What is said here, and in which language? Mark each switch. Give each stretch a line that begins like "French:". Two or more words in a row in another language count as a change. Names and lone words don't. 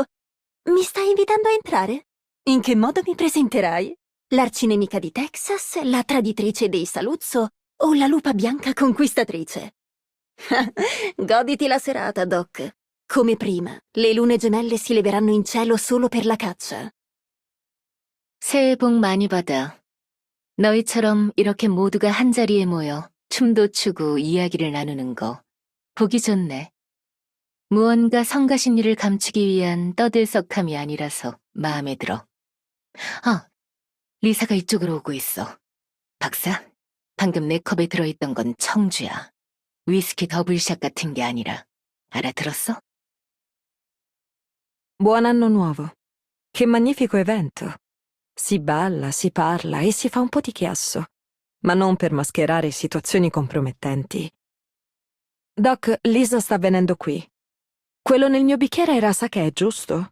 Italian: Mi stai invitando a entrare? In che modo mi presenterai? L'arcinemica di Texas, la traditrice dei Saluzzo o la lupa bianca conquistatrice? Goditi la serata, Doc. Come prima, le lune gemelle si leveranno in cielo solo per la caccia.
Korean: 새해 복 많이 받아. 너희처럼 이렇게 모두가 한자리에 모여 춤도 추고 이야기를 나누는 거 보기 좋네. 무언가 성가신 일을 감추기 위한 떠들썩함이 아니라서 마음에 들어. 리사가 이쪽으로 오고 있어. 박사, 방금 내 컵에 들어있던 건 청주야. 위스키 더블샷 같은 게 아니라. 알아들었어?
Italian: Buon anno nuovo. Che magnifico evento. Si balla, si parla e si fa un po' di chiasso, ma non per mascherare situazioni compromettenti. Doc, Lisa sta venendo qui. Quello nel mio bicchiere era sake, giusto?